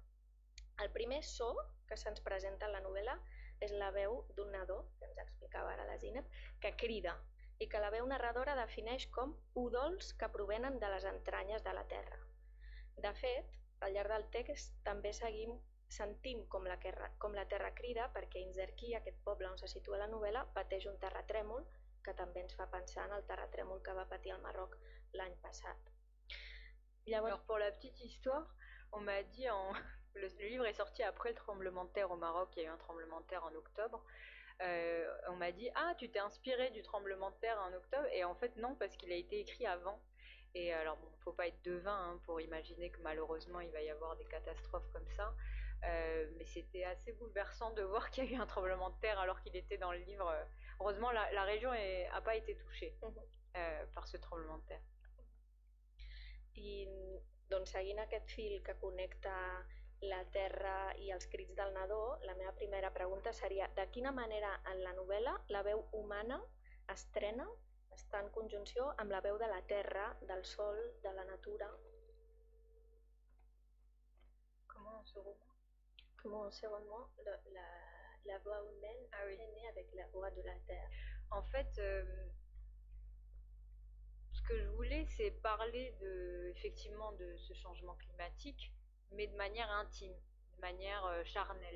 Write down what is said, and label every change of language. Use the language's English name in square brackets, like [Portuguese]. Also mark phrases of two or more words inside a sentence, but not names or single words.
[Catalan] El primer so que se'ns presenta en la novel·la és la veu d'un nadó, que ens explicava ara la Zineb, que crida i que la veu narradora defineix com udols que provenen de les entranyes de la terra. De fet, al llarg del text també sentim com la terra crida perquè Inzerki, aquest poble on se situa la novel·la, pateix un terratrèmol que també ens fa pensar en el terratrèmol que va patir el Marroc l'any passat. [French] Alors pour la petite histoire, on m'a dit le livre est sorti après le tremblement de terre au Maroc, il y a eu un tremblement de terre en octobre. On m'a dit ah tu t'es inspiré du tremblement de terre en octobre et en fait non parce qu'il a été écrit avant. Et alors bon, faut pas être devin hein, pour imaginer que malheureusement il va y avoir des catastrophes comme ça. Mais c'était assez bouleversant de voir qu'il y a eu un tremblement de terre alors qu'il était dans le livre. Heureusement la région n'a pas été touchée par ce tremblement de terre. [Catalan] I doncs seguint aquest fil que connecta la terra i els crits del nadó, la meva primera pregunta seria de quina manera en la novel·la la veu humana estrena, està en conjunció amb la veu de la terra, del sol, de la natura. [French] Comment ce roman? Comment ce roman, la voix humaine est née avec la voix de la terre. En fait, ce que je voulais, c'est parler effectivement de ce changement climatique, mais de manière intime, de manière charnelle.